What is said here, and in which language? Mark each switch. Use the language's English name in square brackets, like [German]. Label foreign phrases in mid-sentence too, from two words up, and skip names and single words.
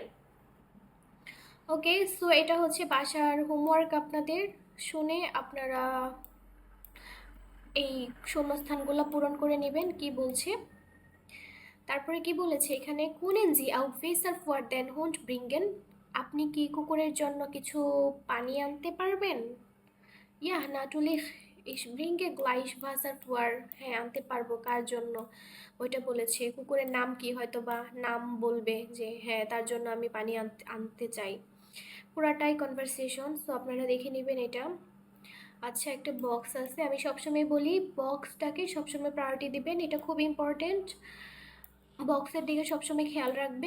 [English] okay, so [Bangla] এটা হচ্ছে বাসার হোমওয়ার্ক, আপনাদের শুনে আপনারা এই শূন্যস্থানগুলো পূরণ করে নেবেন কি বলছে। তারপরে কি বলেছে এখানে, [German] Können Sie auch Wasser für den Hund bringen, [Bangla] আপনি কি কুকুরের জন্য কিছু পানি আনতে পারবেন। [German] Ja natürlich ich bringe gleich Wasser vor, [Bangla] হ্যাঁ আনতে পারবো, কার জন্য ওইটা বলেছে। কুকুরের নাম কি, হয়তো বা নাম বলবে যে হ্যাঁ তার জন্য আমি পানি আনতে আনতে চাই। পুরাটাই কনভারসেশন, সো আপনারা দেখে নেবেন এটা। আচ্ছা, একটা বক্স আছে, আমি সবসময় বলি বক্সটাকে সবসময় প্রায়োরিটি দিবেন, এটা খুব ইম্পর্টেন্ট, বক্সের দিকে সবসময় খেয়াল রাখবেন।